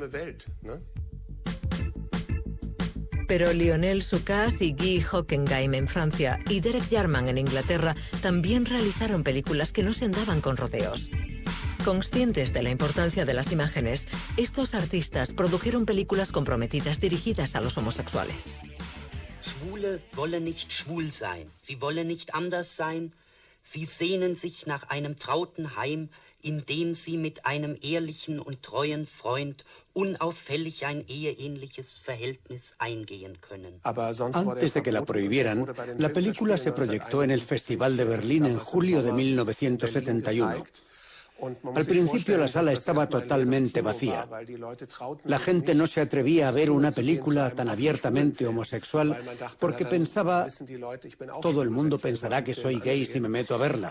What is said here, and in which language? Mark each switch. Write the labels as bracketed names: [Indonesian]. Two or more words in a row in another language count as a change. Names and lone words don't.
[Spanish] Pero Lionel Sucas y Guy Hockenheim en Francia y Derek Jarman en Inglaterra también realizaron películas que no se andaban con rodeos. Conscientes de la importancia de las imágenes, estos artistas produjeron películas comprometidas dirigidas a los homosexuales. [German] Schwule wollen nicht schwul sein. Sie wollen nicht anders sein. Sie sehnen sich nach einem trauten Heim, in dem sie mit einem ehrlichen und treuen Freund unauffällig ein eheähnliches Verhältnis eingehen können. [Spanish] Antes de que la prohibieran, la película se proyectó en el Festival de Berlín en julio de 1971. Al principio la sala estaba totalmente vacía. La gente no se atrevía a ver una película tan abiertamente homosexual porque pensaba, todo el mundo pensará que soy gay si me meto a verla.